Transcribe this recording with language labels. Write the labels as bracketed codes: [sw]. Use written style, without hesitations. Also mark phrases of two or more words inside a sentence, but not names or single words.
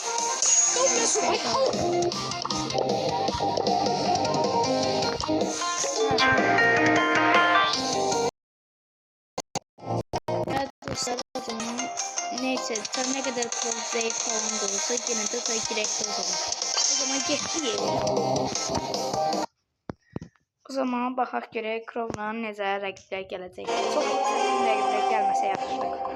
[tr] Evet dostlar o zaman neyse tabi ne kadar zayıf falan da olsa yine de tabi gerekli o zaman. O zaman getiriyor. [az] O zaman baxaq görək Crow'la necə rəqiblər gələcək. Çox çətin rəqiblər gəlməsə yaxşıdır.